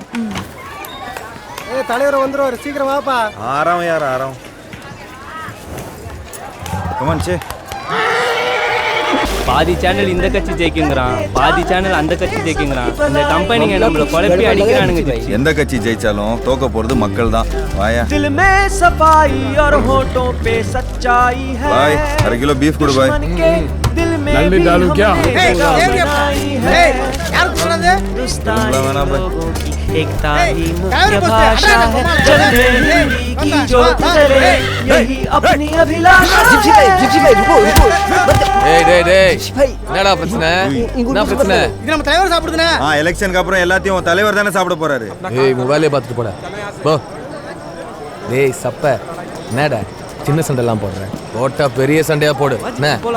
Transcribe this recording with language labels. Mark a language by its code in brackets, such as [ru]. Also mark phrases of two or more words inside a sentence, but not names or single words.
[ta] தலைவர் வந்துருவாரு, சீக்கிரம் வாப்பா. ஆரம் கமான் சே. பாதி சேனல் இந்த கட்சி ஜெயிக்குங்கிறான், பாதி சேனல் அந்த கட்சி ஜெயிக்குங்கிறான். இந்த கம்பெனிங்க நம்மள குழப்பி அடிக்கிறானுங்க ஜெயிச்சு. எந்த கட்சி ஜெயிச்சாலும் தோக்க போறது மக்கள் தான். வாயா. [hi] दिल में सफाई और होठों पे सच्चाई है। [ta] பாய், 1/2 கிலோ பீஃப் கொடு பாய். [hi] दिल में नंदी डालू क्या? एकता ही मुख्य भाषा है। चलते हिंदी की जोत जले, यही अपनी अभिलाषा है। [ta] டேய் டேய் டேய், என்னடா பிரச்சனை? என்ன பிரச்சனை? இது நம்ம தலைவர் சாப்பிடுதுனே. எலெக்ஷனுக்கு அப்புறம் எல்லாத்தையும் தலைவர் தானே சாப்பிட போறாரு. ஏய், உன் வேலையை பார்த்துட்டு போடா. போ. டேய் சப்ப, என்னடா சின்ன சண்டைலாம் போடுறேன்? போட்டா பெரிய சண்டையா போடு. என்ன?